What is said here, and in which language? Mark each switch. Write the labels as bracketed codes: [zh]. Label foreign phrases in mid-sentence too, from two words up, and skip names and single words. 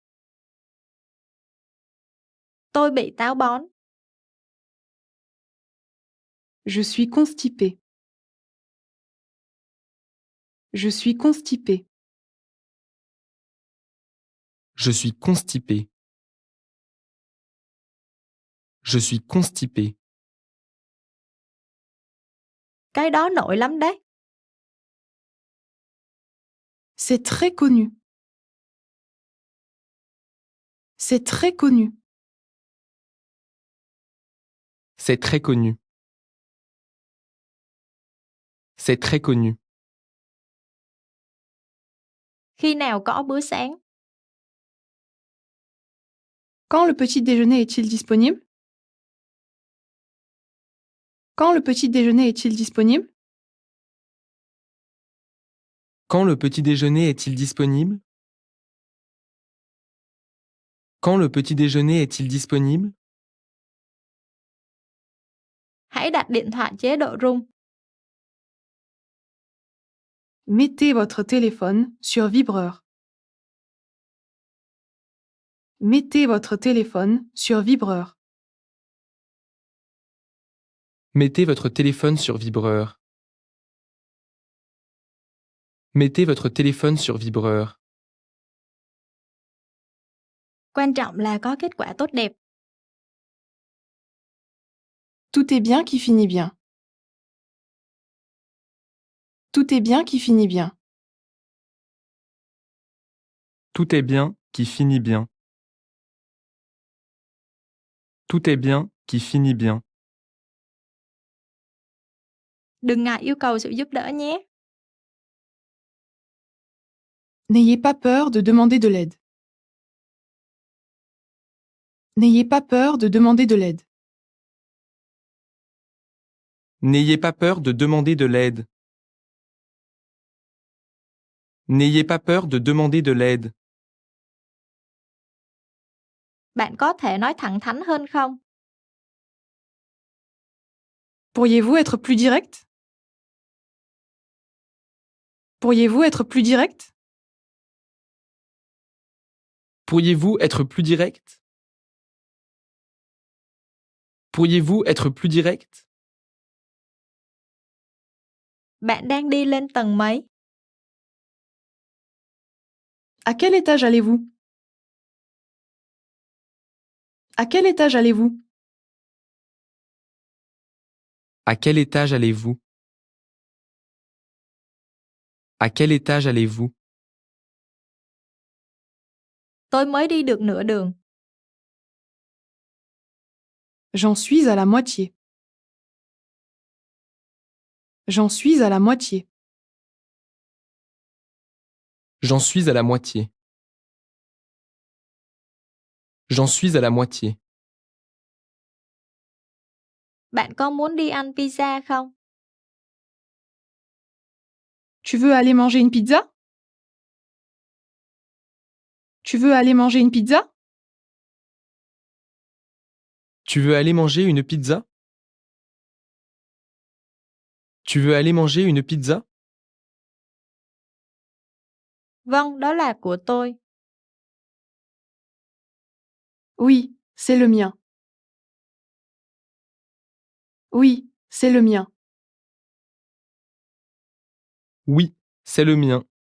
[vi] Tôi bị táo bón. [fr] Je suis constipé. Je suis constipé. Je suis constipé. Je suis constipé. [vi] Cái đó nổi lắm đấy. [fr] C'est très connu. C'est très connu. C'est très connu. C'est très connu. [vi] Khi nào có bữa sáng? [fr] Quand le petit déjeuner est-il disponible? Quand le petit déjeuner est-il disponible? Quand le petit déjeuner est-il disponible? Quand le petit déjeuner est-il disponible? [vi] Hãy đặt điện thoại chế độ rung. [fr] Mettez votre téléphone sur vibreur. Mettez votre téléphone sur vibreur. Mettez votre téléphone sur vibreur. Mettez votre téléphone sur vibreur. [vi] Quan trọng là có kết quả tốt đẹp. [fr] Tout est bien qui finit bien. Tout est bien qui finit bien. Tout est bien qui finit bien. Tout est bien qui finit bien. [vi] Đừng ngại yêu cầu sự giúp đỡ nhé. [fr] N'ayez pas peur de demander de l'aide. N'ayez pas peur de demander de l'aide. N'ayez pas peur de demander de l'aide. N'ayez pas peur de demander de l'aide. [vi] Bạn có thể nói thẳng thắn hơn không? [fr] Pourriez-vous être plus direct? Pourriez-vous être plus direct? Pourriez-vous être plus direct? Pourriez-vous être plus direct? [vi] Bạn đang đi lên tầng mấy? [fr] À quel étage allez-vous? À quel étage allez-vous? À quel étage allez-vous? À quel étage allez-vous? [vi] Tôi mới đi được nửa đường. [fr] J'en suis à la moitié. J'en suis à la moitié. J'en suis à la moitié. J'en suis à la moitié. [vi] Bạn có muốn đi ăn pizza không? [fr] Tu veux aller manger une pizza? Tu veux aller manger une pizza? Tu veux aller manger une pizza? Tu veux aller manger une pizza? [vi] Vâng, đó là của tôi. [fr] Oui, c'est le mien. Oui, c'est le mien. Oui, c'est le mien.